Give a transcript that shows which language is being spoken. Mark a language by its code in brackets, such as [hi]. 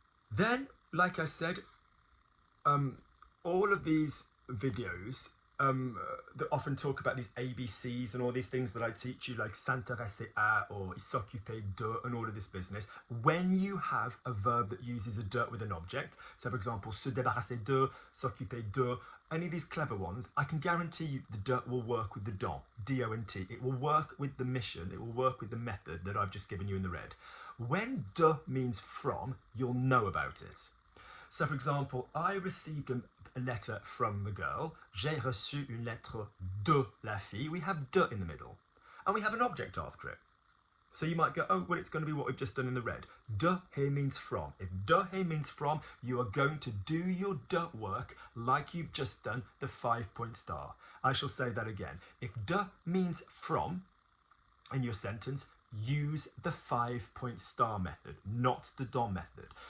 [en] Then, like I said, all of these videos that often talk about these ABCs and all these things that I teach you, like s'intéresser à or s'occuper de and all of this business, when you have a verb that uses a de with an object, so for example, se débarrasser de, s'occuper de, any of these clever ones, I can guarantee you the de will work with the don, D-O-N-T. It will work with the mission, it will work with the method that I've just given you in the red. When de means from, you'll know about it. So for example, I received a letter from the girl. [fr] J'ai reçu une lettre de la fille. [en] We have de in the middle. And we have an object after it. So you might go, oh, well, it's going to be what we've just done in the red. De here means from. If de here means from, you are going to do your de work like you've just done the 5-point star. I shall say that again. If de means from in your sentence, use the 5-point star method, not the don method.